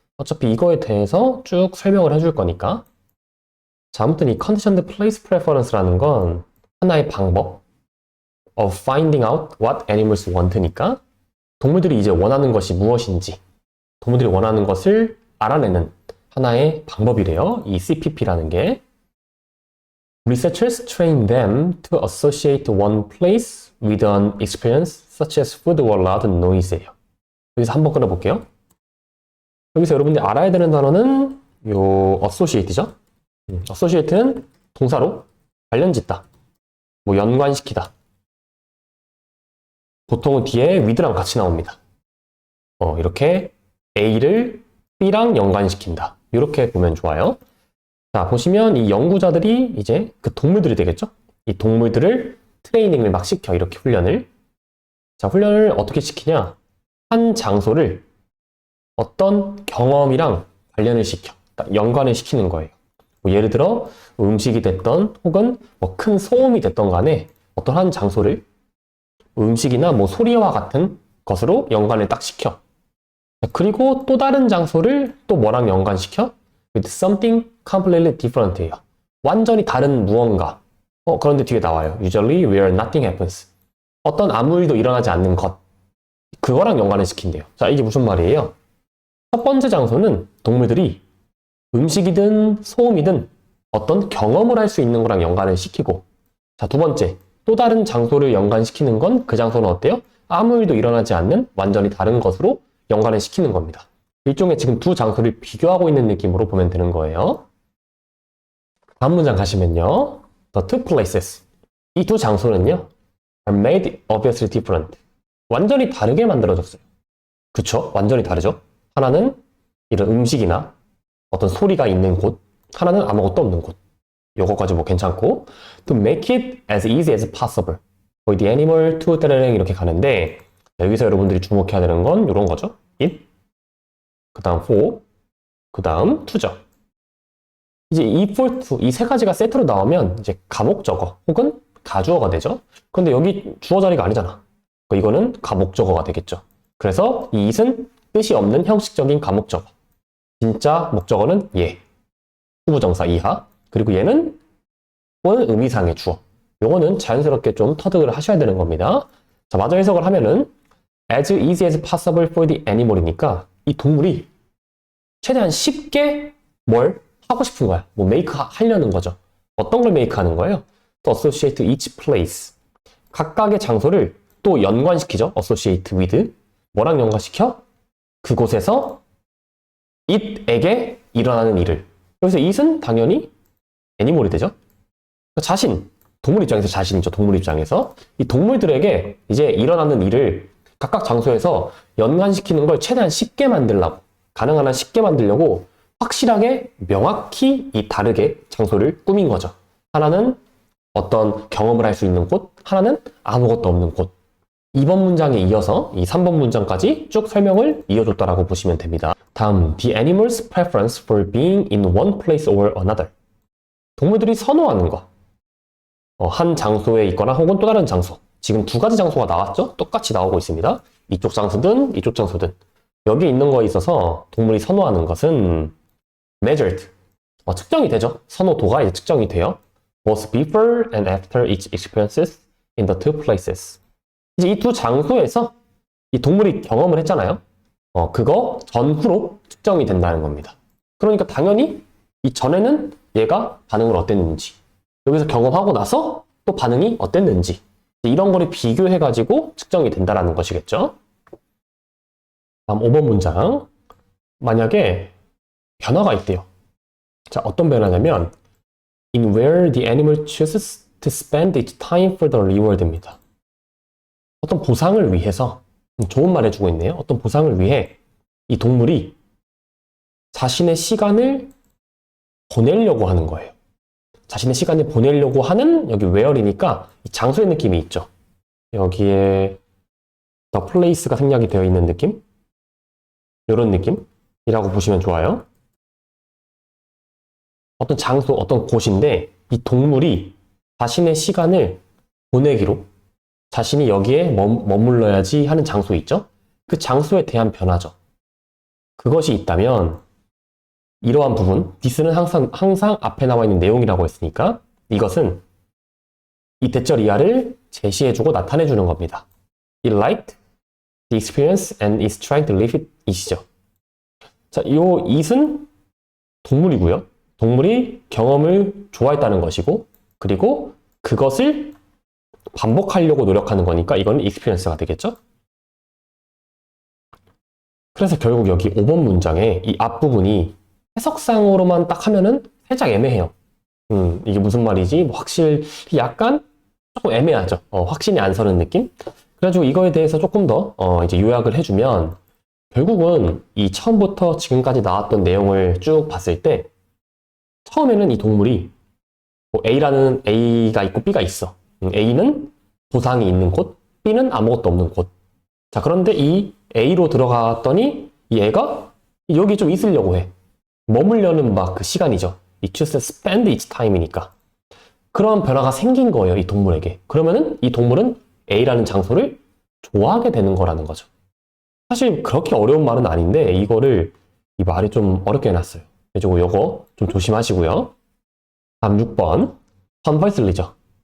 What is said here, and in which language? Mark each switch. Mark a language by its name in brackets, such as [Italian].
[Korean] 어차피 이거에 대해서 쭉 설명을 해줄 거니까. 자, 아무튼 이 Conditioned Place Preference라는 건 하나의 방법 [English] of finding out what animals want [Korean] 니까 동물들이 이제 원하는 것이 무엇인지 동물들이 원하는 것을 알아내는 하나의 방법이래요. 이 CPP라는 게. [English] Researchers train them to associate one place with an experience such as food or loud noise [Korean] 예요. 여기서 한번 끊어볼게요. 여기서 여러분들이 알아야 되는 단어는 요 associate죠. associate는 동사로 관련짓다, 뭐 연관시키다. 보통은 뒤에 with랑 같이 나옵니다. 이렇게 A를 B랑 연관시킨다. 이렇게 보면 좋아요. 자, 보시면 이 연구자들이 이제 그 동물들이 되겠죠? 이 동물들을 트레이닝을 막 시켜, 이렇게 훈련을. 자, 훈련을 어떻게 시키냐? 한 장소를 어떤 경험이랑 관련을 시켜, 연관을 시키는 거예요. 뭐 예를 들어 음식이 됐던 혹은 뭐 큰 소음이 됐던 간에 어떤 한 장소를 음식이나 뭐 소리와 같은 것으로 연관을 딱 시켜. 그리고 또 다른 장소를 또 뭐랑 연관시켜? [English] With something completely different [Korean] 예요. 완전히 다른 무언가. 그런데 뒤에 나와요. [English] Usually where nothing happens. [Korean] 어떤 아무 일도 일어나지 않는 것. 그거랑 연관을 시킨대요. 자, 이게 무슨 말이에요? 첫 번째 장소는 동물들이 음식이든 소음이든 어떤 경험을 할 수 있는 거랑 연관을 시키고, 자, 두 번째, 또 다른 장소를 연관시키는 건 그 장소는 어때요? 아무 일도 일어나지 않는 완전히 다른 것으로 연관을 시키는 겁니다. 일종의 지금 두 장소를 비교하고 있는 느낌으로 보면 되는 거예요. 다음 문장 가시면요. [English] The two places. [Korean] 이 두 장소는요. [English] are made obviously different. [Korean] 완전히 다르게 만들어졌어요. 그쵸? 완전히 다르죠? 하나는 이런 음식이나 어떤 소리가 있는 곳, 하나는 아무것도 없는 곳. 요거까지 뭐 괜찮고, [English] to make it as easy as possible for the animal to [Korean] 따라랑 이렇게 가는데, 여기서 여러분들이 주목해야 되는 건 이런 거죠. it, 그 다음 for, 그 다음 to죠. 이제 이 for to, 이 세 가지가 세트로 나오면 이제 가목적어 혹은 가주어가 되죠. 그런데 여기 주어 자리가 아니잖아. 이거는 가목적어가 되겠죠. 그래서 이 it은 뜻이 없는 형식적인 가목적어. 진짜 목적어는 얘. 후부정사 이하. 그리고 얘는 의미상의 주어. 요거는 자연스럽게 좀 터득을 하셔야 되는 겁니다. 자, 마저 해석을 하면은 [English] as easy as possible for the animal [Korean] 이니까 이 동물이 최대한 쉽게 뭘 하고 싶은 거야. 뭐 make 하려는 거죠. 어떤 걸 make 하는 거예요? [English] To associate each place. [Korean] 각각의 장소를 또 연관시키죠. associate with. 뭐랑 연관시켜? 그곳에서 it에게 일어나는 일을. 여기서 it은 당연히 애니멀이 되죠. 자신, 동물 입장에서 자신이죠. 동물 입장에서. 이 동물들에게 이제 일어나는 일을 각각 장소에서 연관시키는 걸 최대한 쉽게 만들려고, 가능한 한 쉽게 만들려고 확실하게 명확히 이 다르게 장소를 꾸민 거죠. 하나는 어떤 경험을 할 수 있는 곳, 하나는 아무것도 없는 곳. 2번 문장에 이어서 이 3번 문장까지 쭉 설명을 이어줬다라고 보시면 됩니다. 다음, [English] the animal's preference for being in one place or another. [Korean] 동물들이 선호하는 거. 한 장소에 있거나 혹은 또 다른 장소. 지금 두 가지 장소가 나왔죠? 똑같이 나오고 있습니다. 이쪽 장소든 이쪽 장소든. 여기 있는 거에 있어서 동물이 선호하는 것은 measured. 측정이 되죠. 선호도가 이제 측정이 돼요. [English] both before and after each experiences in the two places. [Korean] 이제 이 두 장소에서 이 동물이 경험을 했잖아요. 그거 전후로 측정이 된다는 겁니다. 그러니까 당연히 이 전에는 얘가 반응을 어땠는지, 여기서 경험하고 나서 또 반응이 어땠는지, 이런 거를 비교해가지고 측정이 된다는 것이겠죠. 다음 5번 문장. 만약에 변화가 있대요. 자, 어떤 변화냐면 [English] in where the animal chooses to spend its time for the reward [Korean] 입니다. 어떤 보상을 위해서, 좋은 말 해주고 있네요. 어떤 보상을 위해 이 동물이 자신의 시간을 보내려고 하는 거예요. 자신의 시간을 보내려고 하는 여기 where이니까 장소의 느낌이 있죠. 여기에 the place가 생략이 되어 있는 느낌? 이런 느낌이라고 보시면 좋아요. 어떤 장소, 어떤 곳인데 이 동물이 자신의 시간을 보내기로 자신이 여기에 머물러야지 하는 장소 있죠? 그 장소에 대한 변화죠. 그것이 있다면 이러한 부분, this는 항상 앞에 나와 있는 내용이라고 했으니까 이것은 이 대절 이하를 제시해주고 나타내주는 겁니다. [English] It liked the experience and is trying to live it [Korean] 이시죠. 자, 요 it은 동물이고요. 동물이 경험을 좋아했다는 것이고 그리고 그것을 반복하려고 노력하는 거니까 이거는 experience가 되겠죠? 그래서 결국 여기 5번 문장에 이 앞부분이 해석상으로만 딱 하면은 살짝 애매해요. 이게 무슨 말이지? 뭐 확실히 약간 조금 애매하죠. 확신이 안 서는 느낌? 그래가지고 이거에 대해서 조금 더 이제 요약을 해주면 결국은 이 처음부터 지금까지 나왔던 내용을 쭉 봤을 때 처음에는 이 동물이 뭐 A가 있고 B가 있어. A는 보상이 있는 곳, B는 아무것도 없는 곳. 자, 그런데 이 A로 들어갔더니 이 애가 여기 좀 있으려고 해. 머물려는 막 그 시간이죠. [English] It chooses to spend its time [Korean] 이니까. 그런 변화가 생긴 거예요, 이 동물에게. 그러면은 이 동물은 A라는 장소를 좋아하게 되는 거라는 거죠. 사실 그렇게 어려운 말은 아닌데 이거를 이 말이 좀 어렵게 해놨어요. 그래서 요거 좀 조심하시고요. 다음 6번. conversely죠.